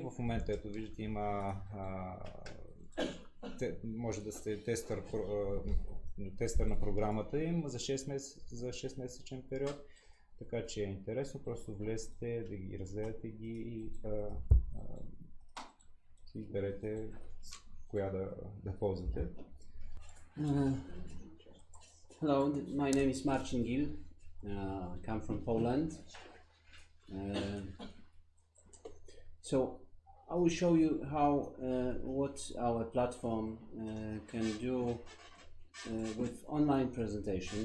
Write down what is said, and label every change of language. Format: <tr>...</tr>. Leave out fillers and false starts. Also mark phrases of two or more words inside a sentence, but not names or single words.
<bg>В момента, ето виждате, има може да сте тестър на програмата им за 6-месечен период, така че е интересно, просто влезте да ги разгледате и си изберете коя да ползвате.</bg> <en>Hello, my name is Marcin. I come from Poland. So I will show you how what our platform can do with online presentation.</en>